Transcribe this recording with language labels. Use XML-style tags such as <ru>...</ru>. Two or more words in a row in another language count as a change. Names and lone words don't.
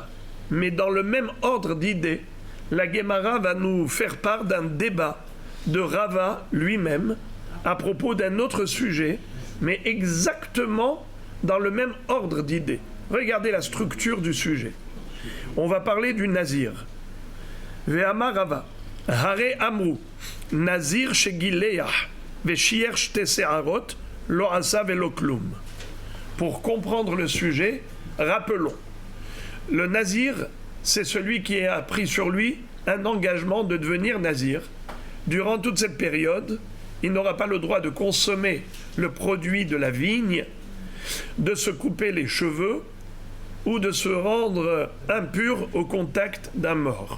<fr>Mais dans le même ordre d'idées, la Gemara va nous faire part d'un débat de Rava lui-même à propos d'un autre sujet, mais exactement dans le même ordre d'idées. Regardez la structure du sujet. On va parler du Nazir.</fr> <he>ואמר רבא, הרי אמרו, נזיר שגילח, ושייר שתי שערות, לא עשה ולא כלום.</he> <fr>Pour comprendre le sujet, rappelons. Le Nazir, c'est celui qui a pris sur lui un engagement de devenir Nazir. Durant toute cette période, il n'aura pas le droit de consommer le produit de la vigne, de se couper les cheveux ou de se rendre impur au contact d'un mort.</fr>